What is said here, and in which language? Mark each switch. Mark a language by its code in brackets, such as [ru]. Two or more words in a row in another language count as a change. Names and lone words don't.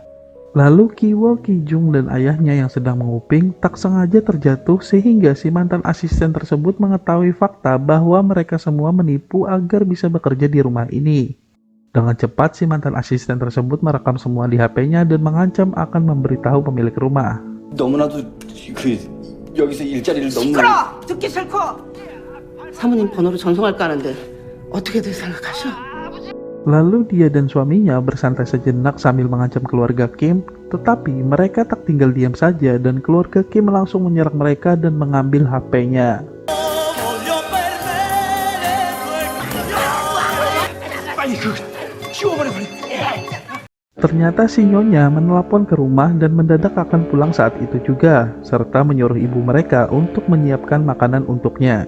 [id] Lalu Kiwo, Kijung, dan ayahnya yang sedang menguping tak sengaja terjatuh sehingga si mantan asisten tersebut mengetahui fakta bahwa mereka semua menipu agar bisa bekerja di rumah ini. Dengan cepat si mantan asisten tersebut merekam semua di HP-nya dan mengancam akan memberitahu pemilik rumah. [ko] 너무나도 여기서 일자리를 너무 듣기 싫고. 사모님 번호로 전송할까 하는데 어떻게들 생각하셔? [id] Lalu dia dan suaminya bersantai sejenak sambil mengancam keluarga Kim, tetapi mereka tak tinggal diam saja dan keluarga Kim langsung menyerang mereka dan mengambil HP-nya. Ternyata si Nyonya menelpon ke rumah dan mendadak akan pulang saat itu juga, serta menyuruh ibu mereka untuk menyiapkan makanan untuknya.